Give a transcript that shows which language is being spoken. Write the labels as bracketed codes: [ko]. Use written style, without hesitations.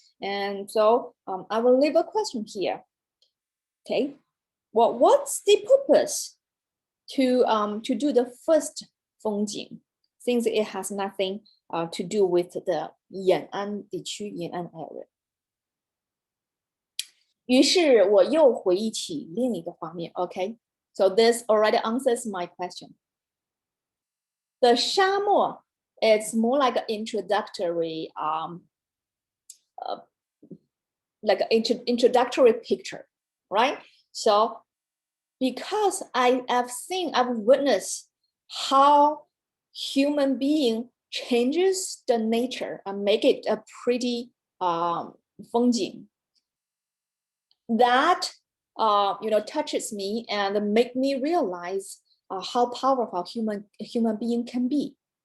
[en] And so I will leave a question here. Okay, well, what's the purpose to do the first 风景, since it has nothing to do with the Yan'an 地区, Yan'an area? [zh] 于是我又回忆起另一个画面. [en] Okay, so this already answers my question. The 沙漠 is more like an introductory, like an introductory picture, right? So because I've witnessed how human being changes the nature and make it a pretty 风景, that you know, touches me and make me realize how powerful human being can be.